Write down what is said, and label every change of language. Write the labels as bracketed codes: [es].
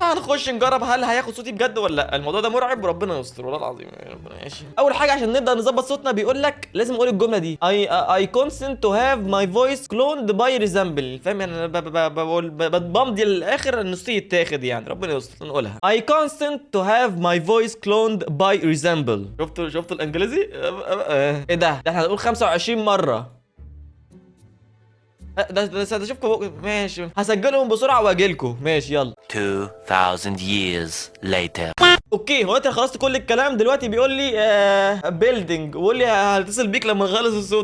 [ar] هنخش نجرب هل هياخد صوتي بجد ولا لا. الموضوع ده مرعب وربنا يستر والله العظيم. ربنا ماشي. اول حاجه عشان نبدا نظبط صوتنا بيقول لك لازم نقول الجمله دي [en] I consent to have my voice cloned by resemble. [ar] فاهم يعني؟ انا بقول بمضي للاخر ان صوتي يتاخد يعني. ربنا يستر. نقولها [en] I consent to have my voice cloned by resemble. [ar] شفتوا الانجليزي؟ ايه ده احنا هنقول 25 مره. ده اشوفكم ماشي. هسجلهم بسرعه واجيلكم. ماشي يلا. [en] 2000 years later. [ar] اوكي هو انت خلصت كل الكلام. دلوقتي بيقول لي بيلدينج، وبيقول لي هتصل بيك لما نخلص الصوت.